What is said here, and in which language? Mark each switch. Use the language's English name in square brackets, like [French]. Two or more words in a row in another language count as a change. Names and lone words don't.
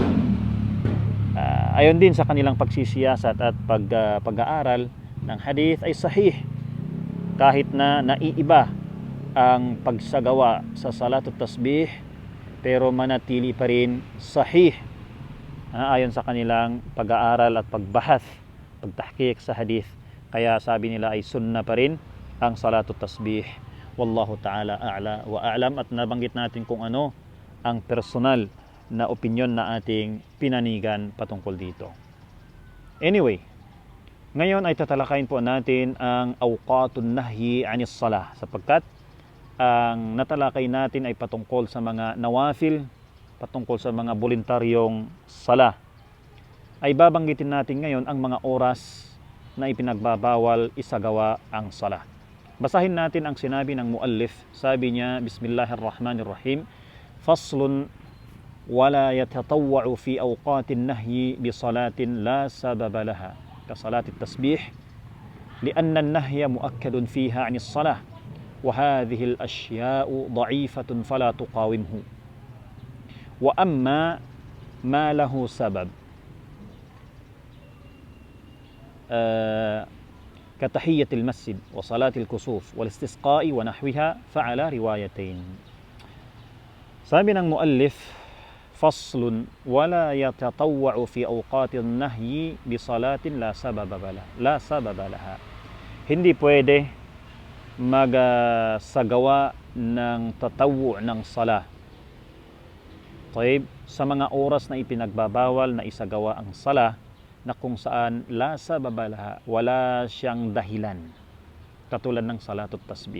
[Filipino] ayon din sa kanilang pagsisiyasat at pag-aaral ng hadith ay sahih, kahit na naiiba ang pagsagawa sa [Arabic] صلاة التسبيح, [Filipino] pero manatili pa rin sahih ayon sa kanilang pag-aaral at pagbahath, pagtahqiq sa hadith. Kaya sabi nila ay sunnah pa rin ang [Arabic] صلاة التسبيح. والله تعالى أعلى وأعلم. [Filipino] At nabanggit natin kung ano ang personal na opinyon na ating pinanigan patungkol dito. Anyway, ngayon ay tatalakayin po natin ang [Arabic] أوقات النهي عن الصلاة, [Filipino] sapagkat ang natalakay natin ay patungkol sa mga nawafil, patungkol sa mga voluntaryong salah. Ay babanggitin natin ngayon ang mga oras na ipinagbabawal isagawa ang salah. Basahin natin ang sinabi ng muallif. Sabi niya, [Arabic] Bismillahirrahmanirrahim, فصل ولا يتطوع في أوقات النهي ب صلاة لا سبب لها كصلاة التسبيح لأن النهي مؤكد فيها عن الصلاة وهذه الأشياء ضعيفة فلا تقاومه وأما ما له سبب كتحية المسجد وصلاة الكسوف والاستسقاء ونحوها فعلى روايتين. [Filipino] Sabi ng muallif, [Arabic] فصل ولا يتطوع في أوقات النهي بصلاة لا سبب لها. [Filipino] Hindi pwede magsagawa ng tatawwu' ng sala. Sa mga oras na ipinagbabawal na isagawa ang sala na kung saan [Arabic] لا سبب لها, [Filipino] wala siyang dahilan, katulad ng [Arabic] صلاة التسبيح.